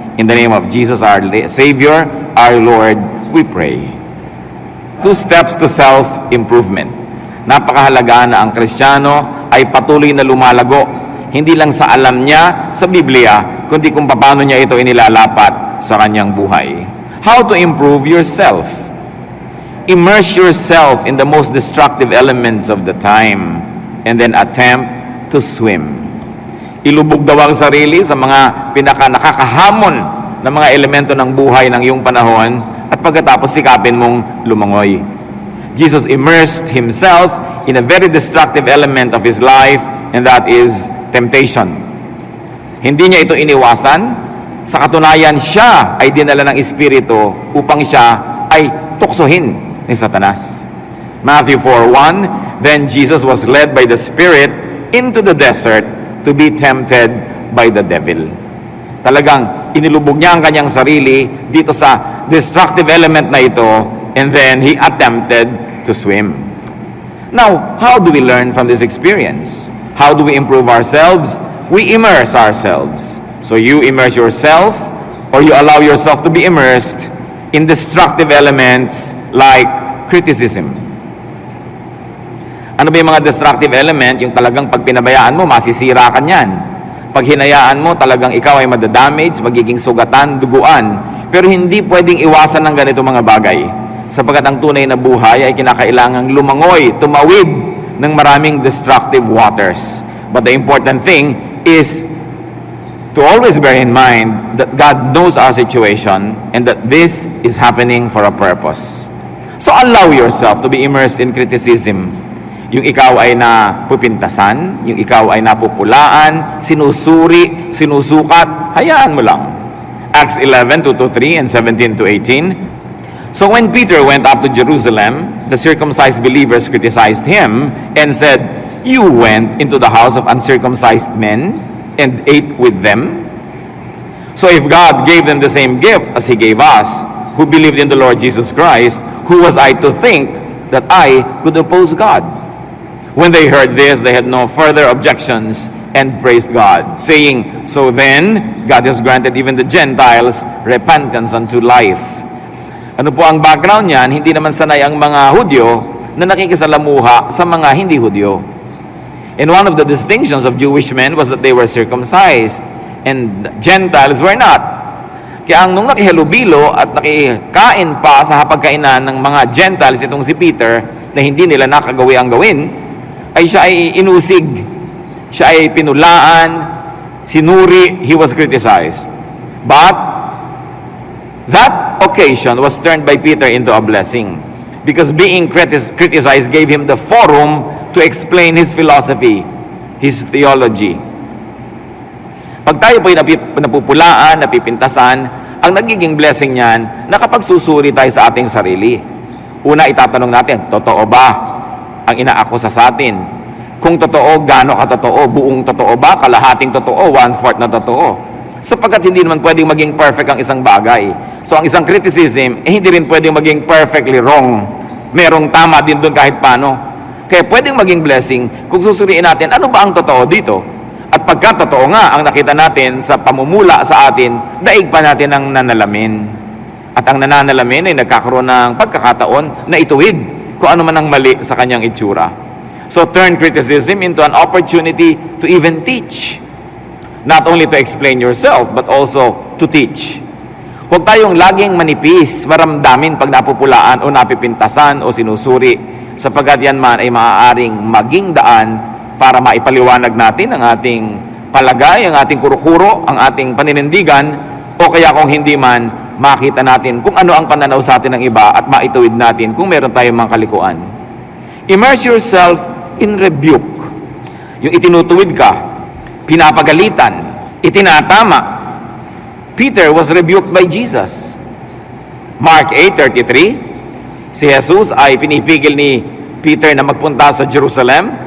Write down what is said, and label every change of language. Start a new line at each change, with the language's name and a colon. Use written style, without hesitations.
English: In the name of Jesus, our Savior, our Lord, we pray. 2 steps to self-improvement.
Filipino: Napakahalaga na ang Kristiyano ay patuloy na lumalago, hindi lang sa alam niya sa Biblia, kundi kung paano niya ito inilalapat sa kanyang buhay.
English: How to improve yourself? Immerse yourself in the most destructive elements of the time and then attempt to swim.
Filipino: Ilubog daw ang sarili sa mga pinaka-nakakahamon na mga elemento ng buhay ng iyong panahon at pagkatapos sikapin mong lumangoy.
English: Jesus immersed himself in a very destructive element of his life, and that is temptation.
Filipino: Hindi niya ito iniwasan. Sa katunayan, siya ay dinala ng Espiritu upang siya ay tuksohin ni Satanas.
English: Matthew 4:1, then Jesus was led by the Spirit into the desert to be tempted by the devil.
Filipino: Talagang inilubog niya ang kanyang sarili dito sa destructive element na ito,
English: and then he attempted to swim. Now, how do we learn from this experience? How do we improve ourselves? We immerse ourselves. So you immerse yourself, or you allow yourself to be immersed in destructive elements like criticism.
Filipino: Ano ba yung mga destructive element? Yung talagang pag pinabayaan mo, masisira ka niyan. Pag hinayaan mo, talagang ikaw ay madadamage, magiging sugatan, duguan. Pero hindi pwedeng iwasan ng ganito mga bagay. Sapagkat ang tunay na buhay ay kinakailangang lumangoy, tumawid ng maraming destructive waters.
English: But the important thing is to always bear in mind that God knows our situation and that this is happening for a purpose. So allow yourself to be immersed in criticism.
Filipino: Yung ikaw ay napupintasan, yung ikaw ay napupulaan, sinusuri, sinusukat, hayaan mo lang.
English: Acts 11:2-3 and 17-18. So when Peter went up to Jerusalem, the circumcised believers criticized him and said, "You went into the house of uncircumcised men and ate with them? So if God gave them the same gift as He gave us, who believed in the Lord Jesus Christ, who was I to think that I could oppose God?" When they heard this, they had no further objections and praised God, saying, "So then, God has granted even the Gentiles repentance unto life."
Filipino: Ano po ang background niyan? Hindi naman sanay ang mga Hudyo na nakikisalamuha sa mga hindi Hudyo.
English: And one of the distinctions of Jewish men was that they were circumcised and Gentiles were not.
Filipino: Kaya nung nakihalubilo at nakikain pa sa hapagkainan ng mga Gentiles itong si Peter na hindi nila nakagawi ang gawin, ay siya ay inusig, siya ay pinulaan, sinuri,
English: he was criticized. But that occasion was turned by Peter into a blessing because being criticized gave him the forum to explain his philosophy, his theology.
Filipino: Pag tayo po'y napupulaan, napipintasan, ang nagiging blessing niyan, nakapagsusuri tayo sa ating sarili. Una, itatanong natin, totoo ba ang inaakusa sa atin? Kung totoo, gaano katotoo? Buong totoo ba? Kalahating totoo? 1/4 na totoo? Sapagkat hindi naman pwedeng maging perfect ang isang bagay. So ang isang criticism, hindi rin pwedeng maging perfectly wrong. Merong tama din doon kahit paano. Kaya pwedeng maging blessing kung susuriin natin, ano ba ang totoo dito? At pagka totoo nga ang nakita natin sa pamumula sa atin, daig pa natin ang nanalamin. At ang nananalamin ay nagkakaroon ng pagkakataon na ituwid kung ano man ang mali sa kanyang itsura.
English: So turn criticism into an opportunity to even teach. Not only to explain yourself, but also to teach.
Filipino: Huwag tayong laging manipis, maramdamin pag napupulaan o napipintasan o sinusuri, sapagkat yan man ay maaaring maging daan para maipaliwanag natin ang ating palagay, ang ating kurukuro, ang ating paninindigan, o kaya kung hindi man, makita natin kung ano ang pananaw sa atin ng iba at maituwid natin kung meron tayong mga kalikuan.
English: Immerse yourself in rebuke.
Filipino: Yung itinutuwid ka, pinapagalitan, itinatama.
English: Peter was rebuked by Jesus.
Filipino: Mark 8:33, si Jesus ay pinipigil ni Peter na magpunta sa Jerusalem.